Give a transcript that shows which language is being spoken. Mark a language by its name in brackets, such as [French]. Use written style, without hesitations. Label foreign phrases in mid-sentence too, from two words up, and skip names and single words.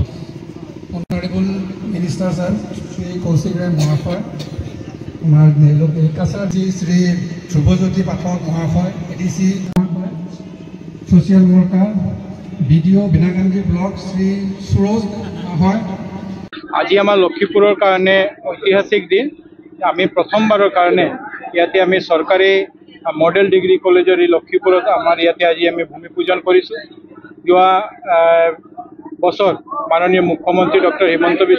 [English] Honorable Minister Sir [Bangla] শ্রী কৌশিক রায় মহাশয় ওনার কাছাড় শ্রী ধ্রুবজ্যোতি পাঠক মহাশয় [English] ADC social worker BDO Binakandi block [Bangla] শ্রী সুরজ মহাশয় [Assamese] আজি আমাৰ লক্ষীপুৰৰ কাৰণে ঐতিহাসিক দিন আমি প্ৰথমবাৰৰ কাৰণে ইয়াতে আমি চৰকাৰী মডেল ডিগ্ৰী কলেজৰ এই লক্ষীপুৰত আমাৰ ইয়াতে আজি আমি ভূমি পূজন কৰিছোঁ যোৱা বছৰ মাননীয় মুখ্যমন্ত্ৰী ডক্টৰ হিমন্ত বিশ্ব